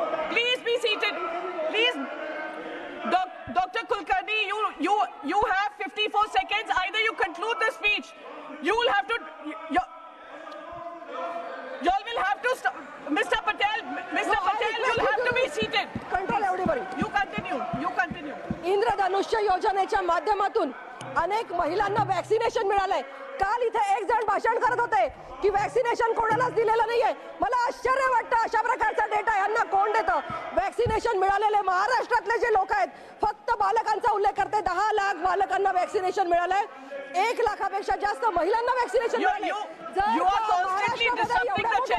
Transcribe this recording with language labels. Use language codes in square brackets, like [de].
[en] Please be seated. Please. Dr. Kulkarni, you have 54 seconds. Either you conclude the speech. You will have to. You all will have to stop. Mr. Patel, you'll have to be seated. Control everybody. You continue. [mr] इंद्रधनुष्य योजनेच्या माध्यमातून अनेक महिलांना vaccination मिळालंय. काल इथे एक जण भाषण करत होते की वॅक्सिनेशन कोणालाच दिलेलं नाहीये. मला आश्चर्य वाटतं अशा प्रकारचा डेटा यांना कोण देतं. वॅक्सिनेशन मिळालेले महाराष्ट्रातले जे लोक आहेत फक्त बालकांचा उल्लेख करते. 10 लाख बालकांना वॅक्सिनेशन मिळालंय. 1 लाखापेक्षा जास्त महिलांना वॅक्सिनेशन मिळाले. [en] you are constantly disrupting the chair.